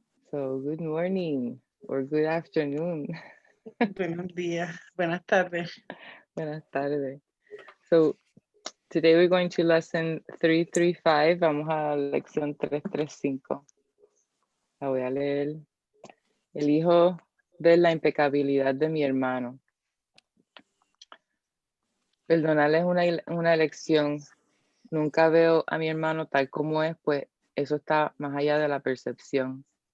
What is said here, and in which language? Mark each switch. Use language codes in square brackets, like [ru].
[en] So good morning or good afternoon. [es] Buenos días, buenas tardes. Buenas tardes. [en] So today we're going to lesson 335. [es] Vamos a la lección 335. La voy a leer. Elijo ver la impecabilidad de mi hermano. Perdonarle es una elección. Nunca veo a mi hermano tal como es, pues eso está más allá de la percepción.